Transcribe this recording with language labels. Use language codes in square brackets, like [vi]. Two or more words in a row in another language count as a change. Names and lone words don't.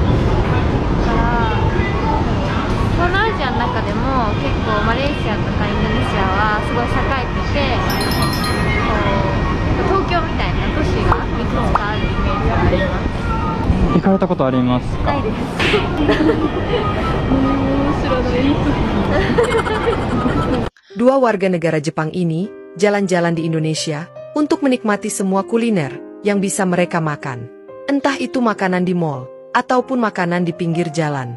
[ja] だから東南アジアの中でも結構マレーシアとかインドネシアはすごい栄えてて、こう東京みたいな都市がいくつかあるイメージがあります。行かれたことありますか？ないです。 [id] Dua warga negara Jepang ini jalan-jalan di Indonesia untuk menikmati semua kuliner yang bisa mereka makan. Entah itu makanan di mall ataupun makanan di pinggir jalan.